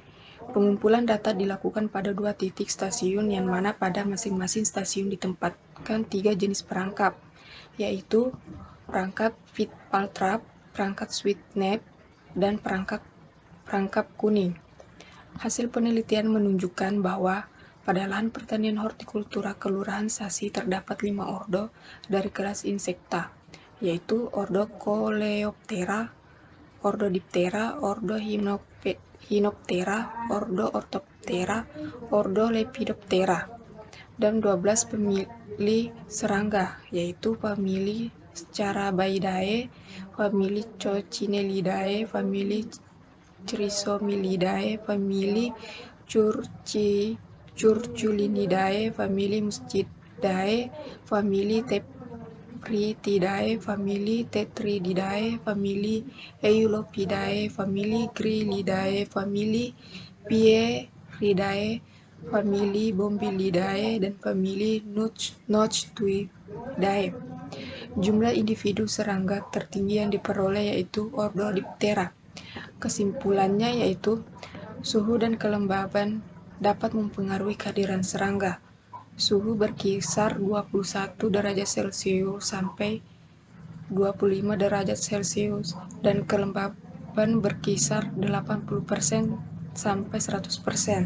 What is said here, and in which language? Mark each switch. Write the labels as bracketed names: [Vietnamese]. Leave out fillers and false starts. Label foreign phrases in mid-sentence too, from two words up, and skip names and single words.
[Indonesian] Pengumpulan data dilakukan pada 2 titik stasiun, yang mana pada masing-masing stasiun ditempatkan 3 jenis perangkap, yaitu perangkap [English] feed pal trap, [Indonesian] perangkap [English] sweet net, [Indonesian] dan perangkap kuning. Hasil penelitian menunjukkan bahwa pada lahan pertanian hortikultura Kelurahan Sasi terdapat 5 ordo dari kelas insekta, yaitu ordo Coleoptera, ordo Diptera, ordo Hymenoptera, ordo Orthoptera, ordo Lepidoptera, dan 12 famili serangga, yaitu famili Scarabaeidae, famili Coccinellidae, famili Chrysomylidae, famili Curculinidae, famili Muscidae, famili Tephrididae, famili Tetrididae, famili Eulopidae, famili Grylidae, famili Pieridae, famili Bombylidae, dan famili Noctuidae. Jumlah individu serangga tertinggi yang diperoleh yaitu ordo Diptera. Kesimpulannya yaitu suhu dan kelembaban dapat mempengaruhi kehadiran serangga. Suhu berkisar 21 derajat Celcius sampai 25 derajat Celcius dan kelembaban berkisar 80% sampai 100%.